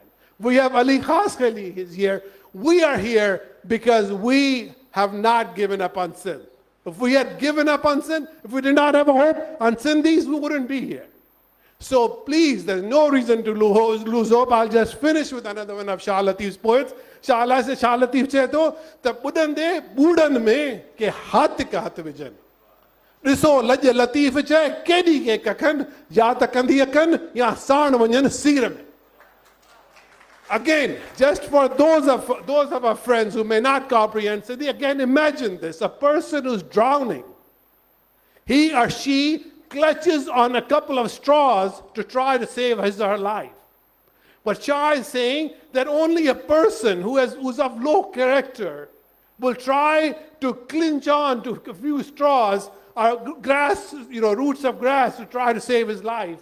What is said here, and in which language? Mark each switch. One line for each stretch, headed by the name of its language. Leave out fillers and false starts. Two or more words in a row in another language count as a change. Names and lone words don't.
English: We have Ali Khas Khali is here. We are here because we have not given up on Sindh. If we had given up on Sindh, if we did not have a hope on Sindhis, we wouldn't be here. So please, there's no reason to lose hope. I'll just finish with another one of Shah Latif's poets. Shah Latif said,
Sindhi: "تہ ٻڏن ڏي ٻڏن مَ ڪي هٿ ڪا هٿ وڃن." ॾिसो लॼ लतीफ़ चए केॾी के कखनि या त कंदी अखनि या साण वञनि सीर में.
English: Again, just for those of our friends who may not comprehend Sindhi, again imagine this: a person who's drowning, he or she clutches on a couple of straws to try to save his or her life. But Shah is saying that only a person who's of low character will try to clinch on to a few straws or grass, roots of grass to try to save his life.